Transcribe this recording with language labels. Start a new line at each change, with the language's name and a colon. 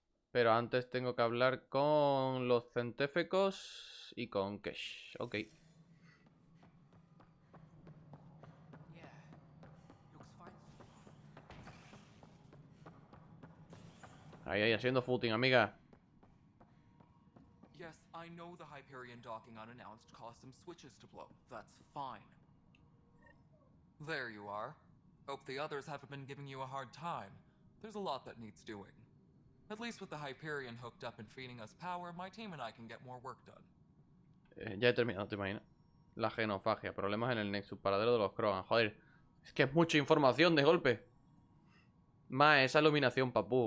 Spanish: Pero antes tengo que hablar con los centéfecos y con Cash. Ok. Ahí, haciendo footing, amiga.
English: Yes, I know the Hyperion docking unannounced caused some switches to blow. That's fine. There you are. Hope the others haven't been giving you a hard time. There's a lot that needs doing. At least with the Hyperion hooked up and feeding us power, my team and I can get more work done.
Spanish: Ya he terminado, te imaginas. La genofagia, problemas en el Nexus, paradero de los Krogan. Joder, es que es mucha información de golpe. Más esa iluminación, papú.